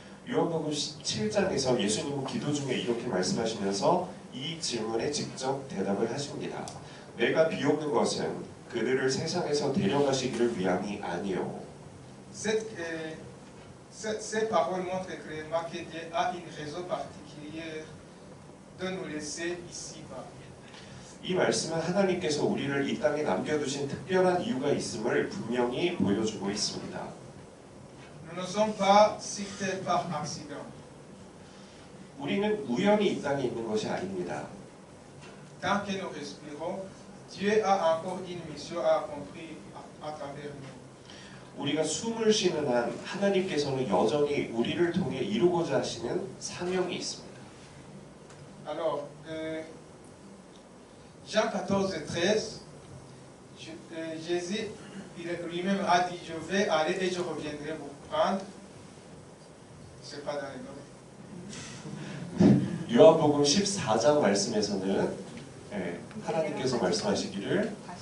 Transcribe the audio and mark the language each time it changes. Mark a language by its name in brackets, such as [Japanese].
[Korean] 요한복음 7장에서 예수님은 기도 중에 이렇게 말씀하시면서 이 질문에 직접 대답을 하십니다. 내가 비옵는 것은 그들을 세상에서 데려가시기를 위함이 아니요. [French] Ces paroles montrent clairement que Dieu a une raison particulière de nous laisser ici-bas. [Korean] 이 말씀은 하나님께서 우리를 이 땅에 남겨두신 특별한 이유가 있음을 분명히 보여주고 있습니다. [French] Nous ne sommes pas sur terre par accident. [Korean] 우리는 우연히 이 땅에 있는 것이 아닙니다. [French] Tant que nous respirons, Dieu a encore une mission à accomplir à travers nous. [Korean] 우리가 숨을 쉬는 한 하나님께서는 여전히 우리를 통해 이루고자 하시는 사명이 있습니다. [French] Alors, Jean 14:13, Jésus lui-même a dit, je vais aller et je reviendrai vous prendre. C'est pas dans les notes. [Korean] 요한복음 14장 말씀에서는 하나님께서 말씀하시기를